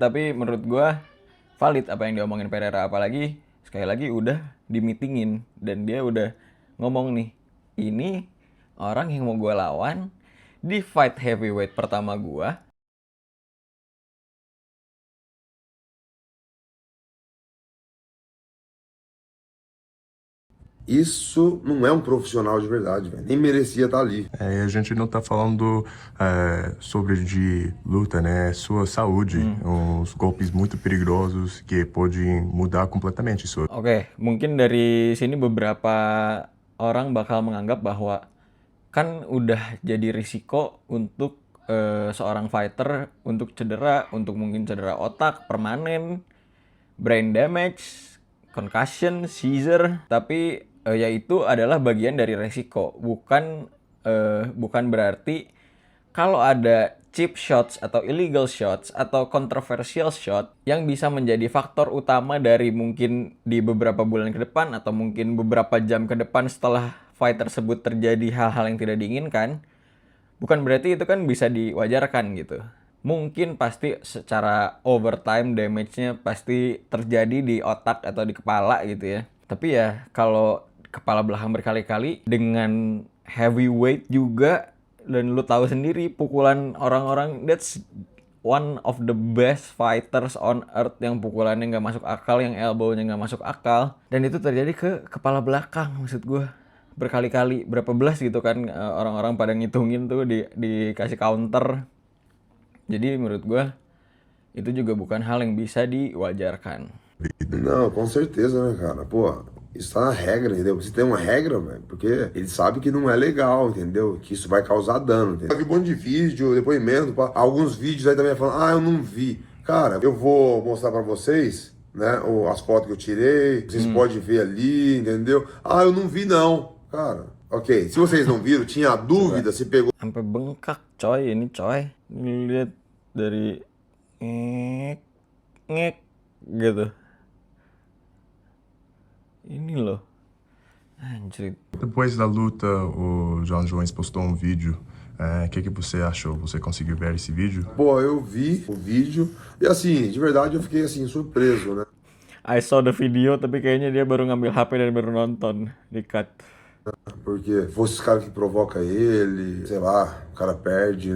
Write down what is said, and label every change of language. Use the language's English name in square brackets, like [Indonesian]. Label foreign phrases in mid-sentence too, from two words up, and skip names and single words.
[Indonesian] Tapi menurut gua valid apa yang diomongin Pereira, apalagi sekali lagi udah di meetingin dan dia udah ngomong nih, ini orang yang mau gua lawan di [English] fight heavyweight [Indonesian] pertama gua. [Portuguese] isso não é um profissional de verdade, velho. Nem merecia estar ali. E a gente não tá falando sobre de luta, né? Sua saúde, uns golpes muito perigosos que podem mudar completamente sua. [Indonesian] Oke, mungkin dari sini beberapa orang bakal menganggap bahwa kan udah jadi risiko untuk seorang fighter untuk cedera, untuk mungkin cedera otak permanen, [English] brain damage, concussion, seizure, [Indonesian] tapi ya itu adalah bagian dari resiko, bukan berarti kalau ada [English] cheap shots [Indonesian] atau [English] illegal shots [Indonesian] atau [English] controversial shot [Indonesian] yang bisa menjadi faktor utama dari mungkin di beberapa bulan ke depan atau mungkin beberapa jam ke depan setelah fight tersebut terjadi hal-hal yang tidak diinginkan, bukan berarti itu kan bisa diwajarkan gitu. Mungkin pasti secara [English] overtime damage-nya [Indonesian] pasti terjadi di otak atau di kepala gitu ya. Tapi ya kalau kepala belakang berkali-kali dengan heavyweight juga dan lu tahu sendiri pukulan orang-orang, [English] that's one of the best fighters on earth [Indonesian] yang pukulannya nggak masuk akal, yang elbow-nya nggak masuk akal, dan itu terjadi ke kepala belakang maksud gue berkali-kali, berapa belas gitu kan, orang-orang pada ngitungin tuh dikasih counter. Jadi menurut gue itu juga bukan hal yang bisa diwajarkan. [Portuguese] Não, com certeza, né, cara? Pô, isso tá na regra, entendeu? Você tem uma regra, velho, porque ele sabe que não é legal, entendeu? Que isso vai causar dano, entendeu? Eu vi um monte de vídeo, depoimento, alguns vídeos aí também falando, eu não vi. Cara, eu vou mostrar pra vocês, né, as fotos que eu tirei, vocês podem ver ali, entendeu? Eu não vi não. Cara, ok, se vocês não viram, tinha dúvida se pegou. [Indonesian] Sampai bengkak coy, ini coy. Lihat dari ngek ngek gitu. Ini loh. Anjir. [Portuguese] Depois da luta, o John Jones postou um vídeo. O que você achou? Você conseguiu ver esse vídeo? Pô, eu vi o vídeo e assim, de verdade eu fiquei assim, surpreso, né? [English] I saw the video [Indonesian] tapi kayaknya dia baru ngambil HP dan baru nonton di cut. [Portuguese] Porque fosse os caras que provoca ele, sei lá, o cara perde, né?